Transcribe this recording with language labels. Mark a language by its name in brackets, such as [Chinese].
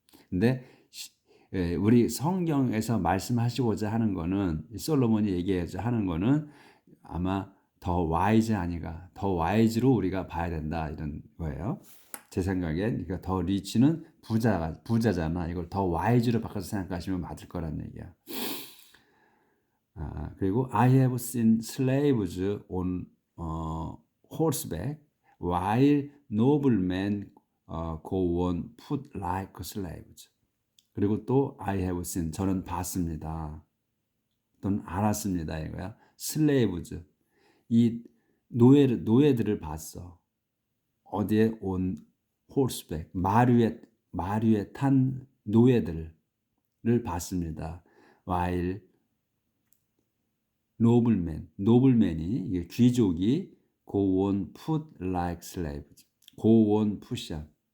[Korean] 근데 우리 성경에서 말씀하시고자 하는 거는, 솔로몬이 얘기하자 하는 거는 아마 더 와이즈 아니가, 더 와이즈로 우리가 봐야 된다 이런 거예요. 제 생각엔. 그러니까 더 리치는 부자잖아. 이걸 더 와이즈로 바꿔서 생각하시면 맞을 거란 얘기야. 그리고 [English] I have seen slaves on horseback while noblemen go on foot like slaves. [Korean] 그리고 또 [English] I have seen, [Korean] 저는 봤습니다. 또는 알았습니다 이거야. slaves, 이 노예들을 봤어. 어디에? [English] on horseback, [Korean] 말 위에 탄 노예들을 봤습니다. [English] while [Korean] 노블맨이, 이게 귀족이 [English] go on foot like slaves. go on foot이야.